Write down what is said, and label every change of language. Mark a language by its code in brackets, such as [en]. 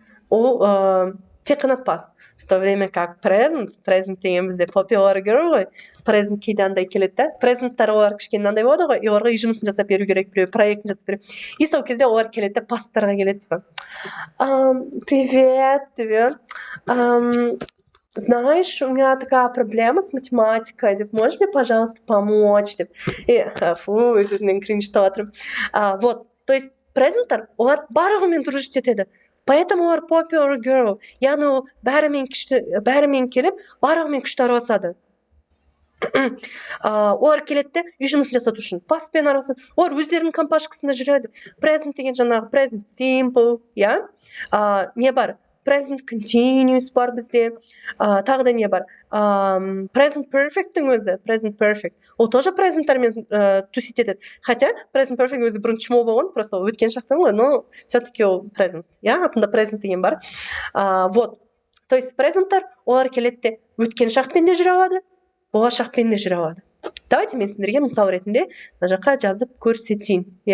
[kk] Ол тек қана past. [ru] В то время как [kk] present деген бізде popular girl ғой. Present кейде андай келеді да. Presenттар олар кішкене андай болады ғой, и оларға үй жұмысын жасап беру керек, біреу проектін жасап беру. И сол кезде олар келеді да, pasttарға келеді типа. [ru] Привет, тебе. Знаешь, у меня такая проблема с математикой, деп, можешь мне, пожалуйста, помочь, деп. [kk] И өзінен кринж таватырмын. Вот, [ru] то есть [kk] презенттар олар барлығымен дружить етеді. Поэтому олар popular girl, яғни ол бәрімен келіп, барлығымен күшті араласады. Олар келеді де, үй жұмысын жасату үшін пастпен араласады. Олар өздерінің компашкасында жүреді. Present деген жаңағы present simple, не бар? Present continuous бар бізде. Тағы да не бар? Present perfect'тің өзі, present perfect. Ол тоже present'тармен тусить етеді. [ru] Хотя [kk] present perfect өзі бұрын чмо болған, просто өткен шақтан ғой, [ru] но все-таки [kk] ол present. Атында present деген бар. Вот. [ru] То есть [kk] present'тар олар келеді де, өткен шақпен де жүре алады, болашақпен де жүре алады. Давайте мен сендерге мысал ретінде мына жаққа жазып көрсетейін.